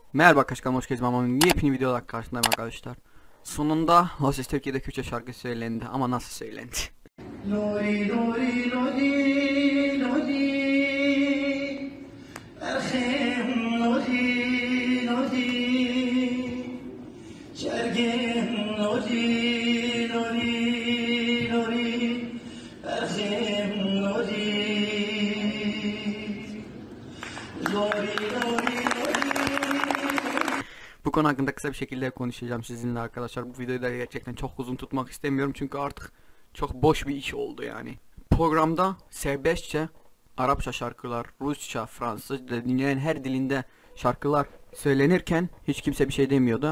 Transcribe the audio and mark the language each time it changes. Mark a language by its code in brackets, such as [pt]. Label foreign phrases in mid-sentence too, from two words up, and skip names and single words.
[tr] Merhaba kanalıma hoş geldiniz. Mamamın yepyeni videolar karşısındayım arkadaşlar. Sonunda O Ses Türkiye'de Kürtçe şarkı söylendi ama nasıl söylendi? [ku] Lori lori lori lori Erhem lori lori Şergem lori lori lori Erhem lori Lori lori [tr] Bu konu hakkında kısa bir şekilde konuşacağım sizinle arkadaşlar. Bu videoyu da gerçekten çok uzun tutmak istemiyorum çünkü artık çok boş bir iş oldu yani. Programda serbestçe Arapça şarkılar, Rusça, Fransızca, dünyanın her dilinde şarkılar söylenirken hiç kimse bir şey demiyordu.